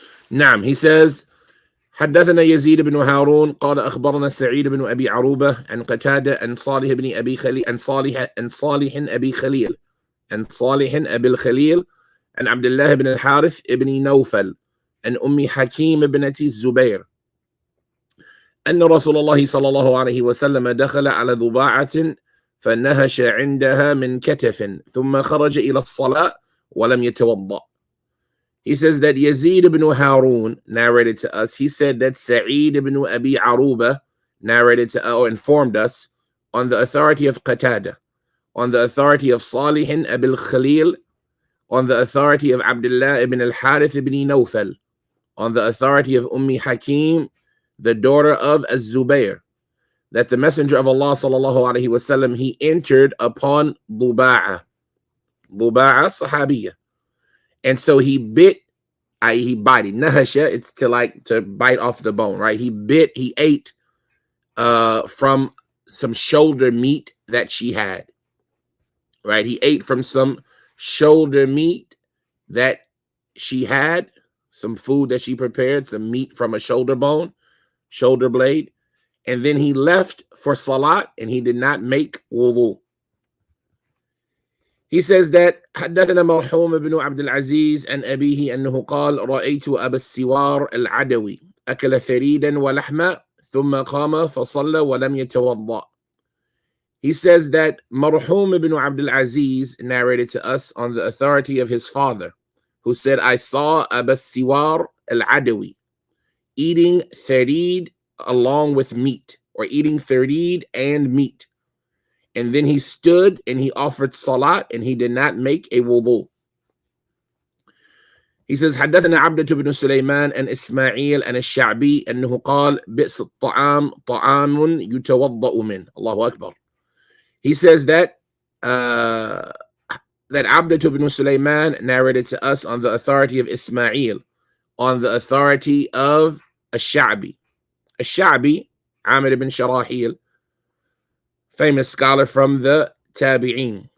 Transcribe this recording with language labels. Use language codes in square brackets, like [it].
[ar] نعم, [en] he says, [ar] حدثنا يزيد بن هارون قال أخبرنا سعيد بن أبي عروبة عن قتادة عن صالح بن أبي خليل عن صالح أبي خليل عن صالح أبي الخليل عن عبد الله بن الحارث بن نوفل عن أم حكيم بنت الزبير أن رسول الله صلى الله عليه وسلم دخل على ضباعة فنهش عندها من كتف ثم خرج إلى الصلاة ولم يتوضأ. [en] He says that Yazid ibn Harun narrated to us. He said that Sa'id ibn Abi Aruba narrated to or informed us on the authority of Qatada, on the authority of Salih Abil Khalil, on the authority of Abdullah ibn al-Harith ibn Nawfal, on the authority of Hakim, the daughter of Az-Zubair, that the Messenger of Allah sallallahu alaihi wasallam, he entered upon Duba'a Sahabiyya. And so he bit, he bited. Nahasha, it's to bite off the bone, right? He ate from some shoulder meat that she had, right? He ate from some shoulder meat that she had, some food that she prepared, some meat from a shoulder blade. And then he left for salat and he did not make wudu. He says that [ar] حدثنا مرحوم بن عبد العزيز عن أبيه أنه قال رأيت أبا السوار العدوي أكل ثريدا ولحما ثم قام فصلى ولم يتوضأ. [en] He says that Marhum ibn Abdul Aziz narrated to us on the authority of his father, who said, I saw Abu Siwar al-Adawi eating tharid along with meat, or eating tharid and meat. And then he stood and he offered salat and he did not make a wudu. He says, [ar] حدثنا عبدة بن سليمان عن إسماعيل عن الشعبي أنه قال بئس الطعام طعام يتوضأ منه. الله أكبر. [en] He says that that Abdullah ibn Sulaiman narrated to us on the authority of Ismail, on the authority of Ash-Sha'bi. Ash-Sha'bi, Amir ibn Sharahil, famous scholar from the Tabi'in.